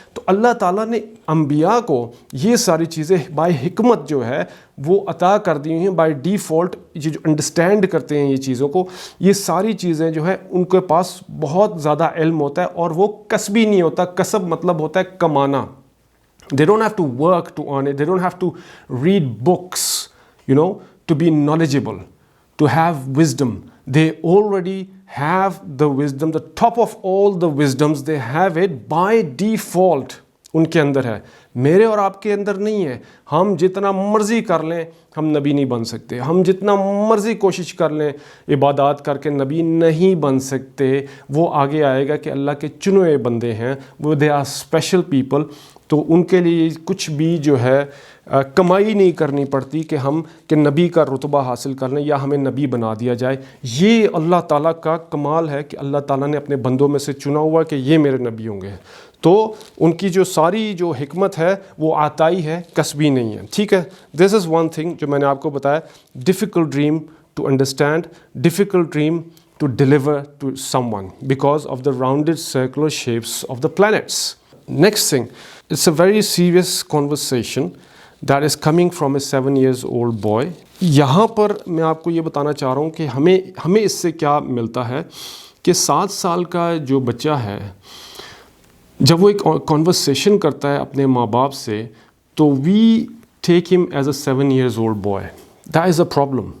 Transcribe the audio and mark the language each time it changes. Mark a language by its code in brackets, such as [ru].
[ur] تو اللہ تعالیٰ نے انبیاء کو یہ ساری چیزیں بائی حکمت جو ہے وہ عطا کر دی ہیں. بائی ڈیفالٹ یہ جو انڈرسٹینڈ کرتے ہیں یہ چیزوں کو، یہ ساری چیزیں جو ہے ان کے پاس بہت زیادہ علم ہوتا ہے، اور وہ کسبی نہیں ہوتا. کسب مطلب ہوتا ہے کمانا. [en] They don't have to work to earn it. They don't have to read books, to be knowledgeable, to have wisdom. They already have the wisdom, the top of all the wisdoms, they have it by default. [ur] ان کے اندر ہے، میرے اور آپ کے اندر نہیں ہے. ہم جتنا مرضی کر لیں ہم نبی نہیں بن سکتے، ہم جتنا مرضی کوشش کر لیں عبادات کر کے نبی نہیں بن سکتے. وہ آگے آئے گا کہ اللہ کے چنے ہوئے بندے ہیں، وہ [en] They are special people. [ur] تو ان کے لیے کچھ بھی جو ہے کمائی نہیں کرنی پڑتی کہ نبی کا رتبہ حاصل کر لیں یا ہمیں نبی بنا دیا جائے. یہ اللہ تعالیٰ کا کمال ہے کہ اللہ تعالیٰ نے اپنے بندوں میں سے چنا ہوا کہ یہ میرے نبی ہوں گے. تو ان کی جو ساری جو حکمت ہے وہ عطائی ہے، کسبی نہیں ہے، ٹھیک ہے. [en] this is one thing [ur] جو میں نے آپ کو بتایا. [en] Difficult dream to understand, difficult dream to deliver to someone because of the rounded circular shapes of the plants. Next thing, it's a very serious conversation that is coming from a 7 years old boy. [ur] یہاں پر میں آپ کو یہ بتانا چاہ رہا ہوں کہ ہمیں اس سے کیا ملتا ہے کہ 7 سال کا جو بچہ ہے جب وہ ایک conversation کرتا ہے اپنے ماں باپ سے، تو [en] we take him as a 7 years old boy. That is a problem.